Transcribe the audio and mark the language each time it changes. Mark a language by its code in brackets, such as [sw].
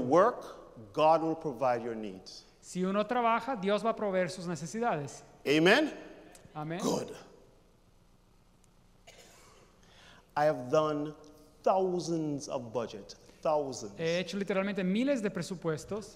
[en] work, God will provide your needs. [es] Si uno trabaja, Dios va a proveer sus necesidades. [en] Amen? [es] Amén. [en] Good. I have done thousands of budget, thousands. [es] He hecho literalmente miles de presupuestos